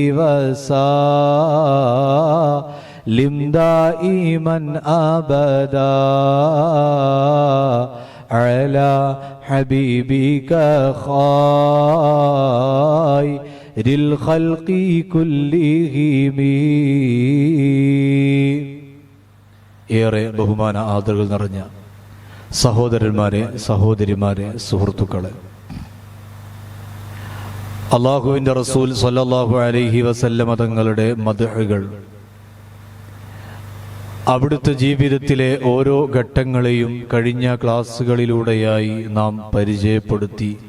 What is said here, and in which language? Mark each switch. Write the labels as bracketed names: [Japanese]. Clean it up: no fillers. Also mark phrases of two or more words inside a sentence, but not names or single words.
[Arabic] وسلم دائما أبدا على حبيبك خير الخلق كلهم. [Malayalam] ഏറെ ബഹുമാന ആദരവുകൾ നിറഞ്ഞ സഹോദരന്മാരെ, സഹോദരിമാരെ, സുഹൃത്തുക്കളെ, അല്ലാഹുവിൻ്റെ റസൂൽ [Arabic] صلى الله عليه وسلم [Malayalam] തങ്ങളുടെ മദ്ഹുകൾ അവിടുത്തെ ജീവിതത്തിലെ ഓരോ ഘട്ടങ്ങളെയും കഴിഞ്ഞ ക്ലാസ്സുകളിലൂടെയായി നാം പരിചയപ്പെടുത്തി.